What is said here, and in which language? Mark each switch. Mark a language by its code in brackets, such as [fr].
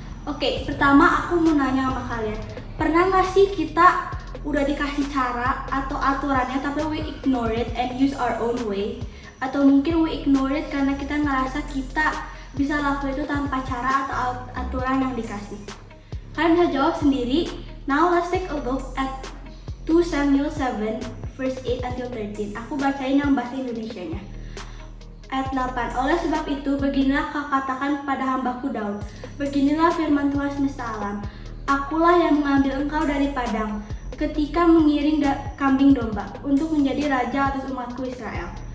[id] Oke, pertama aku mau nanya sama kalian. Pernah gak sih kita udah dikasih cara atau aturannya tapi [en] we ignore it and use our own way? [id] Atau mungkin [en] we ignore it [id] karena kita ngerasa kita bisa lakukan itu tanpa cara atau aturan yang dikasih. Kalian bisa jawab sendiri. [en] Now let's take a look at 2 Samuel 7 verse 8 until 13. [id] Aku bacain yang bahasa Indonesianya. Ayat 8. Oleh sebab itu, beginilah kau katakan pada hambaku Daud. Beginilah firman Tuhan semesta alam. Akulah yang mengambil engkau dari padang, ketika mengiring kambing domba, untuk menjadi raja atas umatku Israel.